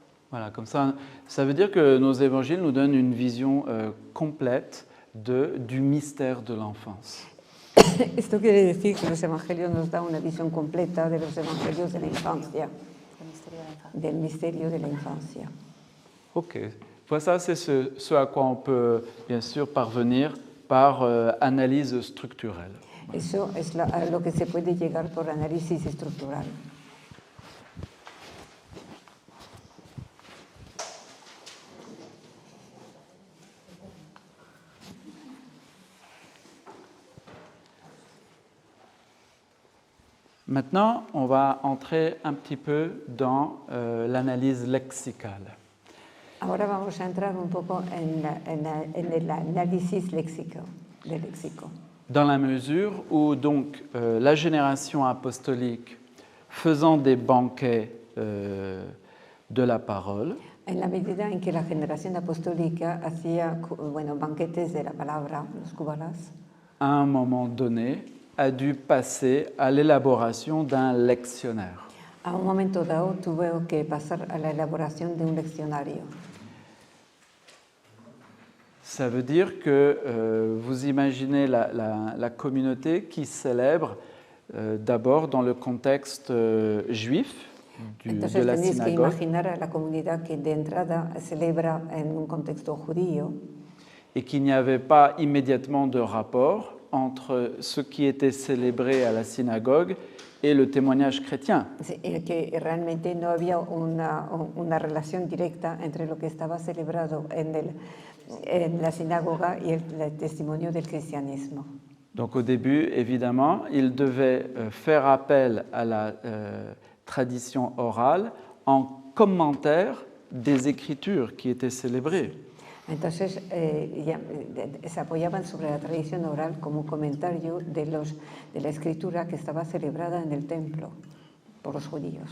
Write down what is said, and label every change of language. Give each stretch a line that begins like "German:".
French: Voilà, comme ça veut dire que nos évangiles nous donnent une vision complète du mystère de l'enfance.
Spanish: Esto quiere decir que los evangelios nos dan una visión completa de los evangelios de la infancia, del misterio de la infancia.
French: Ok, voilà, ça c'est ce à quoi on peut bien sûr parvenir par analyse structurelle.
Spanish: Eso es lo que se puede llegar por análisis estructural.
French: Maintenant, on va entrer un petit peu dans l'analyse lexicale.
Spanish: Ahora vamos a entrar un poco en el análisis léxico, del léxico.
French: dans la mesure où donc la génération apostolique faisant des banquets de la parole,
Spanish: En la medida en que la generación apostólica hacía banquetes de la palabra, los kubalas,
French: à un moment donné, a dû passer à l'élaboration d'un lectionnaire.
Spanish: a un momento dado tuvo que pasar a la elaboración de un leccionario.
French: Ça veut dire que vous imaginez la communauté qui célèbre d'abord dans le contexte juif
Spanish: Entonces
French: de la
Spanish: tenéis que
French: synagogue
Spanish: imaginar a la comunidad que de entrada celebra en un contexto judío
French: et qu'il n'y avait pas immédiatement de rapport entre ce qui était célébré à la synagogue et le témoignage chrétien.
Spanish: que realmente no había una relación directa entre lo que estaba celebrado en la sinagoga y el testimonio del cristianismo.
French: Donc au début, évidemment, il devait faire appel à la tradition orale en commentaire des écritures qui étaient célébrées.
Spanish: Entonces se apoyaban sobre la tradición oral como un comentario de la escritura que estaba celebrada en el templo por los judíos.